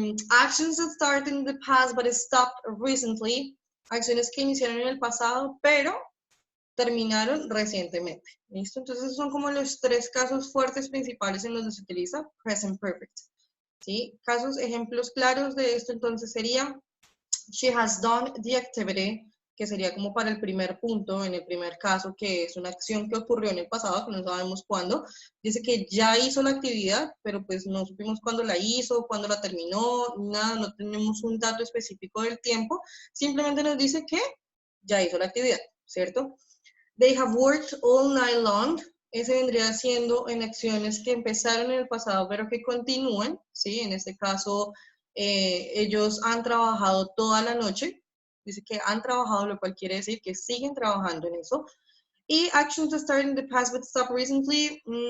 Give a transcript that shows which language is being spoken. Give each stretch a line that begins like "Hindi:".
English: Actions that started in the past but stopped recently.
Spanish: Acciones que iniciaron en el pasado, pero terminaron recientemente. ¿Listo? Entonces, son como los 3 casos fuertes principales en los que se utiliza present perfect. ¿Sí? Casos, ejemplos claros de esto entonces sería
English: she has done the activity,
Spanish: que sería como para el primer punto, en el primer caso, que es una acción que ocurrió en el pasado, que no sabemos cuándo. Dice que ya hizo la actividad, pero pues no supimos cuándo la hizo, cuándo la terminó, nada, no tenemos un dato específico del tiempo, simplemente nos dice que ya hizo la actividad, ¿cierto?
English: They have worked all night long.
Spanish: Ese vendría siendo en acciones que empezaron en el pasado, pero que continúan, ¿sí? En este caso, ellos han trabajado toda la noche. Dice que han trabajado, lo cual quiere decir que siguen trabajando en eso.
English: Y actions that started in the past but stopped recently.